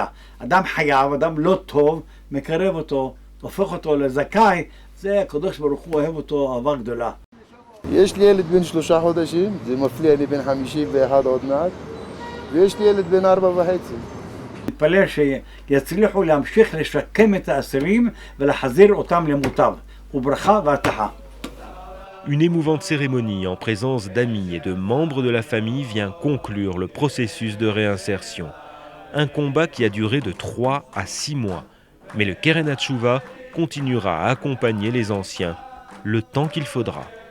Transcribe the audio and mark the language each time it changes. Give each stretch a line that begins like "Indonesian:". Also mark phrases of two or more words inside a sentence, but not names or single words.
Hebrew: אדם חייב, אדם לא טוב, מקרב אותו, הופך אותו לזכאי, זה הקדוש ברוך הוא אוהב אותו אהבה גדולה. יש לי ילד בן 3 חודשים, זה מפליא, אני בן 51 עוד מעט, ויש לי ילד בן 4.5. מתפלל שיצליחו להמשיך לשקם את האסירים ולהחזיר אותם למוטב, וברכה והצלחה.
French: Une émouvante cérémonie en présence d'amis et de membres de la famille vient conclure le processus de réinsertion. Un combat qui a duré de 3 à 6 mois. Mais le Keren HaTshuva continuera à accompagner les anciens le temps qu'il faudra.